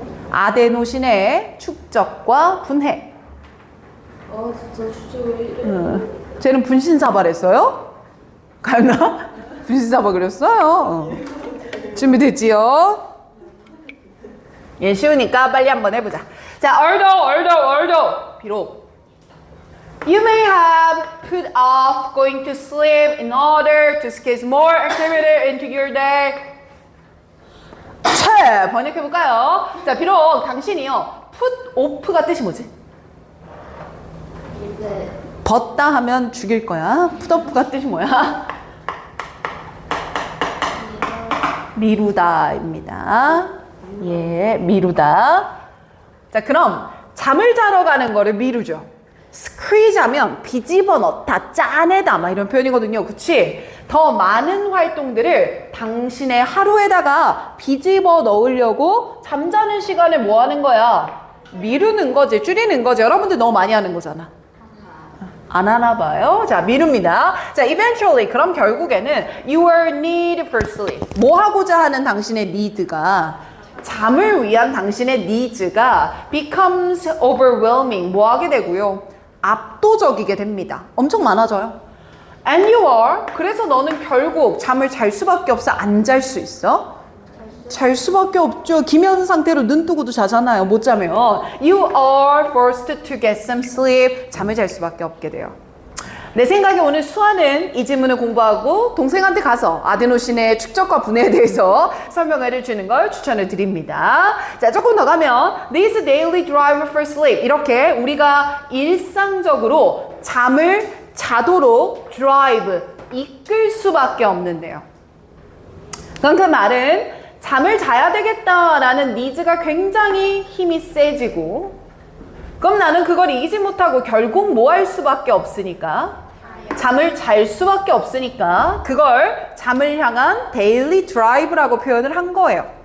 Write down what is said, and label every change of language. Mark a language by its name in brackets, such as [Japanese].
[Korean] 아데노신의 축적과 분해. 진짜 왜 이래. 쟤는 분신사발했어요? 갔나? 분신사발 그렸어요. 준비됐지요? 예, 쉬우니까 빨리 한번 해보자. 자, 얼도. 비록 [English] You may have put off going to sleep in order to squeeze more activity into your day. [Korean] 번역해볼까요? 자, 비록 당신이요 [English] put off [Korean] 가 뜻이 뭐지? 네. 벗다 하면 죽일 거야. [English] put off [Korean] 가 뜻이 뭐야? 미루다입니다. 예, 미루다. 자, 그럼 잠을 자러 가는 거를 미루죠. 스퀴즈 하면 비집어 넣다, 짜내다 막 이런 표현이거든요. 그치? 더 많은 활동들을 당신의 하루에다가 비집어 넣으려고 잠자는 시간을 뭐 하는 거야? 미루는 거지, 줄이는 거지. 여러분들 너무 많이 하는 거잖아. 안 하나 봐요. 자, 미룹니다. 자, [English] eventually, [Korean] 그럼 결국에는 [English] your need for sleep. [Korean] 뭐 하고자 하는 당신의 need가, 잠을 위한 당신의 needs가 [English] becomes overwhelming. [Korean] 뭐 하게 되고요? 압도적이게 됩니다. 엄청 많아져요. [English] And you are. [Korean] 그래서 너는 결국 잠을 잘 수밖에 없어. 안 잘 수 있어? 잘 수밖에 없죠. 기면 상태로 눈 뜨고도 자잖아요. 못 자면. [English] You are forced to get some sleep. [Korean] 잠을 잘 수밖에 없게 돼요. 내 생각에 오늘 수아는 이 지문을 공부하고 동생한테 가서 아데노신의 축적과 분해에 대해서 설명을 해주는 걸 추천을 드립니다. 자, 조금 더 가면 [English] This daily driver for sleep. [Korean] 이렇게 우리가 일상적으로 잠을 자도록 drive, 이끌 수밖에 없는데요. 그럼 그 말은 잠을 자야 되겠다라는 니즈가 굉장히 힘이 세지고, 그럼 나는 그걸 이기지 못하고 결국 뭐 할 수밖에 없으니까, 잠을 잘 수밖에 없으니까 그걸 잠을 향한 daily drive라고 표현을 한 거예요.